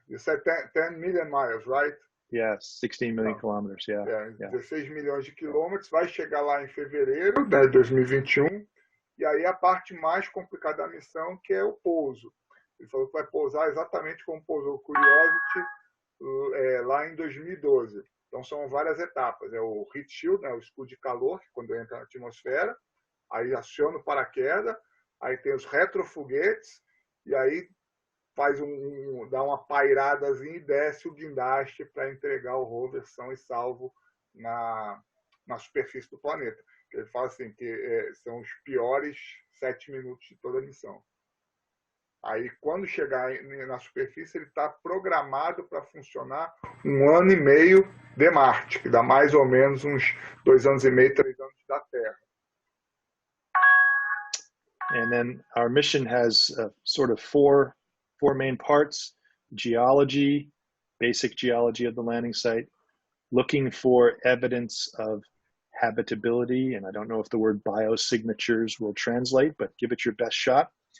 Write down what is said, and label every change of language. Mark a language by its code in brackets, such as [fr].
[en] You said 10 million miles, right? Yeah, 16 million kilometers, yeah. [pt] 16 milhões de quilômetros, vai chegar lá em fevereiro de 2021, e aí a parte mais complicada da missão, que é o pouso. Ele falou que vai pousar exatamente como pousou o Curiosity lá em 2012. Então são várias etapas, é o heat shield, né, o escudo de calor, que quando entra na atmosfera, aí aciona o paraquedas, aí tem os retrofoguetes, e aí dá uma pairadazinha e desce o guindaste para entregar o rover são e salvo na superfície do planeta. Ele fala assim que são os piores 7 minutos de toda a missão. Aí, quando chegar na superfície, ele está programado para funcionar 1 ano e meio de Marte, que dá mais ou menos uns 2 anos e meio, 3 anos da Terra. [en] And then our mission has sort of four main parts: geology, basic geology of the landing site, looking for evidence of habitability, and I don't know if the word biosignatures will translate, but give it your best shot.